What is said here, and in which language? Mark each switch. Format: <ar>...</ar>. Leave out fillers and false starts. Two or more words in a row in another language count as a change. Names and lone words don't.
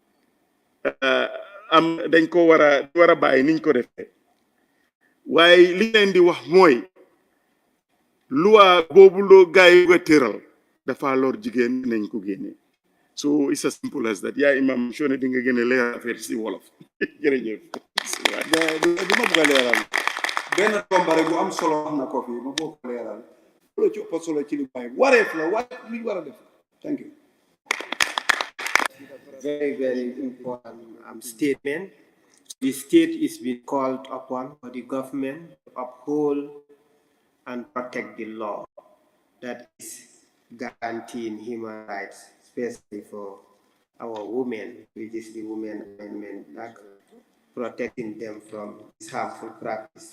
<wo>dañ ko war a bàyyi niñ ko defee waaye li leen di wax mooy loi boobu loo gaay yu ko tëral dafa lor jigéen nañ ko génne</wo> <en>so it's as simple as that</en> <wo>yaa imam soo ne di nga gën a leeral affaire si wolof jërëjëf du ma bëgg a leeral benn tomba rek bu am solo wax na ko fi ma bëgg a leeral loolu ci ëpp solo ci li bàyyi wareef la lu ñu war a def</wo> <en>thank you very, very important statement. The state is being called upon for the government to uphold and protect the law that is guaranteeing human rights, especially for our women, which is the Women Amendment Act, protecting them from this harmful practice.</en>